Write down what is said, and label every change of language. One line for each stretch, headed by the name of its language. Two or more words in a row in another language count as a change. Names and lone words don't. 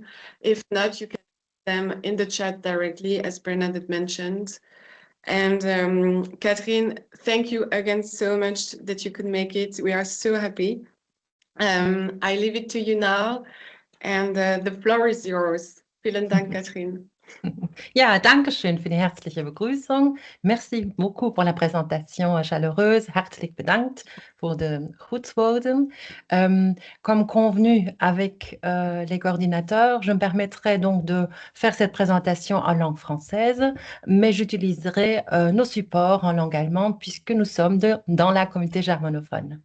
English: If not, you can put them in the chat directly, as Bernadette mentioned. And Catherine, thank you again so much that you could make it. We are so happy. I leave it to you now, and the floor is yours.
German: Vielen Dank, Catherine. Ja, danke schön für die herzliche Begrüßung.
French: Merci beaucoup pour la présentation chaleureuse.
Dutch: Hartelijk bedankt pour de groetwoorden.
French: Comme convenu avec les coordinateurs, je me permettrai donc de faire cette présentation en langue française, mais j'utiliserai nos supports en langue allemande puisque nous sommes dans la communauté germanophone.